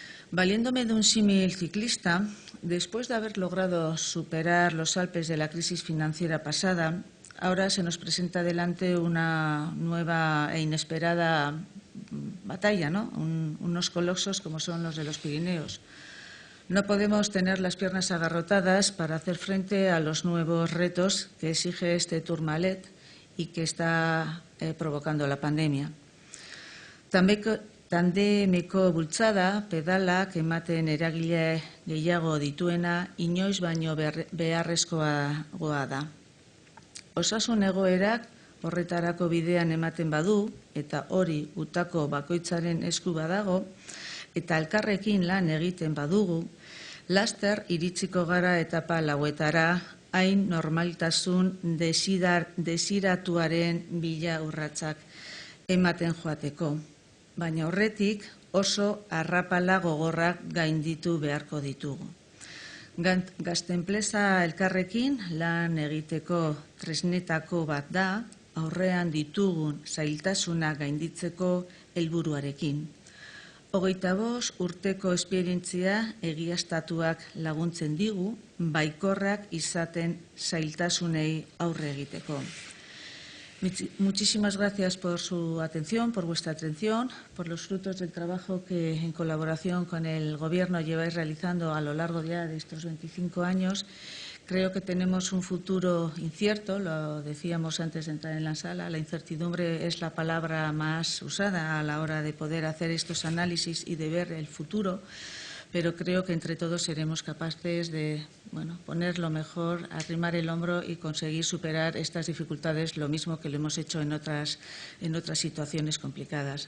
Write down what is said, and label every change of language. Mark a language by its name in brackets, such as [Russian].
[Spanish] Valiéndome de un símil ciclista, después de haber logrado superar los Alpes de la crisis financiera pasada, ahora se nos presenta delante una nueva e inesperada batalla, ¿no? Unos colosos como son los de los Pirineos. No podemos tener las piernas agarrotadas para hacer frente a los nuevos retos que exige este Tourmalet y que está provocando la pandemia. [Basque] Tandemeko bultzada, pedalak ematen eragile gehiago dituena, inoiz baino beharrezkoa da. Osasun egoerak horretarako bidean ematen badu, eta hori utako bakoitzaren esku badago, eta elkarrekin lan egiten badugu, laster iritsiko gara etapa lauetara, hain normaltasun desiratuaren bila urratsak ematen joateko. Baina horretik oso arrapala gogorrak gainditu beharko ditugu. Gazte-enpresa elkarrekin lan egiteko tresnetako bat da, aurrean ditugun zailtasunak gainditzeko helburuarekin. 25 urteko esperientzia egiaztatuak laguntzen digu, baikorrak izaten zailtasunei aurre egiteko. [Spanish] Muchísimas gracias por su atención, por vuestra atención, por los frutos del trabajo que en colaboración con el Gobierno lleváis realizando a lo largo ya de estos 25 años. Creo que tenemos un futuro incierto, lo decíamos antes de entrar en la sala, la incertidumbre es la palabra más usada a la hora de poder hacer estos análisis y de ver el futuro, pero creo que entre todos seremos capaces de poner lo mejor, arrimar el hombro y conseguir superar estas dificultades, lo mismo que lo hemos hecho en otras situaciones complicadas.